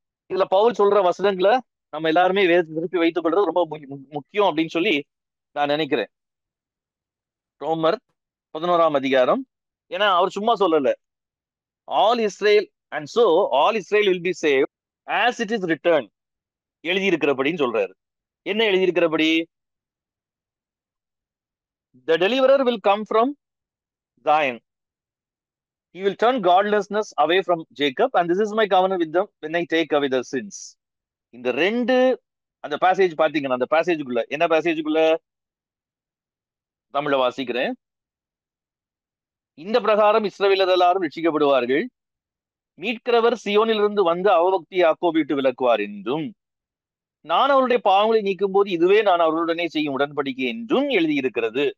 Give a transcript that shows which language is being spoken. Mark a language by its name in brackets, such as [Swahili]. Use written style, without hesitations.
[Tamil] இதுல பவுல் சொல்ற வசனங்களை நம்ம எல்லாருமே திருப்பி வைத்துக் கொள்றது ரொம்ப முக்கியம் அப்படின்னு சொல்லி நான் நினைக்கிறேன். ரோமர் 11ஆம் அதிகாரம். ஏன்னா அவர் சும்மா சொல்லல, [English] all Israel and so all Israel will be save as it is written, [Tamil] எழுதியிருக்கிறபடின்னு சொல்றாரு. என்ன எழுதியிருக்கிறபடி? [English] The deliverer will come from Zion. He will turn godlessness away from Jacob, and this is my covenant with them when I take away their sins. [Tamil] இந்த ரெண்டு அந்த passage பாத்தீங்கன்னா, அந்த பேசேஜுக்குள்ள என்ன பேசேஜுக்குள்ள தமிழ வாசிக்கிறேன். இந்த பிரகாரம் இஸ்ரவேலர் எல்லாரும் ரட்சிக்கப்படுவார்கள், மீட்கிறவர் சியோனிலிருந்து வந்து அவபக்தி யாக்கோபு விட்டு விலக்குவார் என்றும், நான் அவருடைய பாவங்களை நீக்கும் போது இதுவே நான் அவர்களுடனே செய்யும் உடன்படிக்கை என்றும் எழுதியிருக்கிறது.